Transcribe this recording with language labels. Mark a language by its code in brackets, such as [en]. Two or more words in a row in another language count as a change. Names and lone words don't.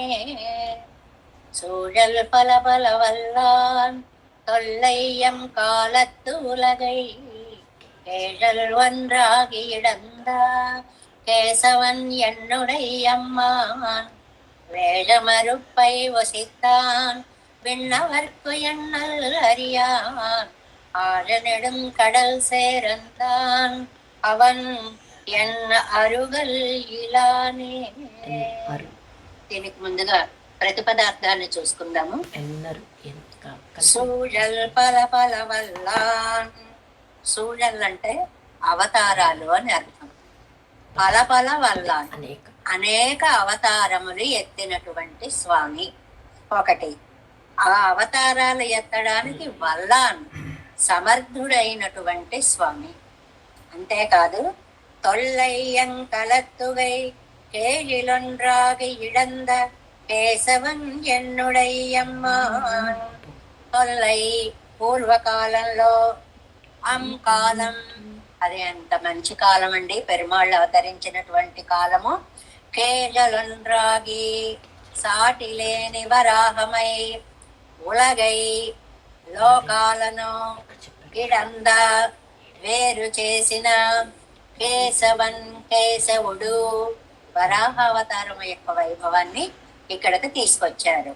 [ta] சூழல் பல பல வல்லான் தொல்லையம் காலத்து உலகை கேழல் ஒன்றாகி இடந்த கேசவன் என்னுடைய அம்மான் வேஷமறுப்பை வசித்தான் விண்ணவர்க்கு எண்ணல் அறியான் ஆழநெடும் கடல் சேர்ந்தான் அவன் என்ன அருகல் இலனே. [te] దీనికి ముందుగా ప్రతిపదార్థాన్ని చూసుకుందాము. [ta] சூழல் பல பல வல்லான். [te] సూజల్ అంటే అవతారాలు అని అర్థం. [ta] பல பல வல்லான் [te] అనేక అవతారములు ఎత్తినటువంటి స్వామి. ఒకటి, ఆ అవతారాలు ఎత్తడానికి వల్లాన్ సమర్థుడైనటువంటి స్వామి. అంతేకాదు, [ta] தொல்லையங்கலத்துகை கேழிலொன்றாகி இழந்த கேசவன் என்னுடைய அம்மான். [te] తొల్లై పూర్వకాలంలో, కాలం అది ఎంత మంచి కాలం అండి, పెరుమాళ్ళు అవతరించినటువంటి కాలము. కేజలొన్రాగి సాటి లేని వరాహమై ఉలగై లోకాలను ఇడంద వేరు చేసిన కేశవన్ కేశవుడు వరాహావతారం యొక్క వైభవాన్ని ఇక్కడికి తీసుకొచ్చారు.